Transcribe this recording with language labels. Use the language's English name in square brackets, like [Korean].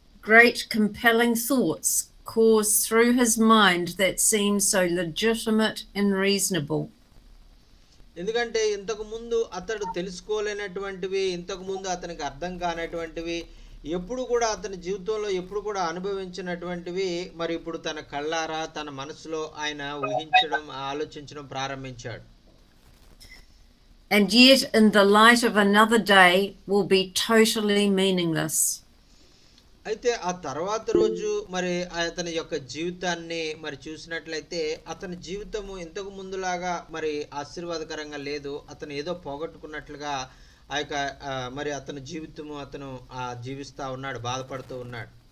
[English] Great compelling thoughts course through his mind that seem so legitimate and reasonable. [Telugu] ఎందుకంటే ఇంతకు ముందు అతడు తెలుసుకోలేనటువంటివి, ఇంతకు ముందు అతనికి అర్థం కానటువంటివి, ఎప్పుడు కూడా అతని జీవితంలో ఎప్పుడు కూడా అనుభవించినటువంటివి మరి ఇప్పుడు తన కళ్ళారా తన మనసులో ఆయన ఊహించడం ఆలోచించడం ప్రారంభించాడు. [English] And yet in the light of another day will be totally meaningless. [Telugu] అయితే ఆ తర్వాత రోజు మరి అతని యొక్క జీవితాన్ని మరి చూసినట్లయితే అతని జీవితము ఇంతకు ముందులాగా మరి ఆశీర్వాదకరంగా లేదు. అతను ఏదో పోగొట్టుకున్నట్లుగా ఆ యొక్క మరి అతని జీవితము అతను జీవిస్తా ఉన్నాడు, బాధపడుతూ ఉన్నాడు.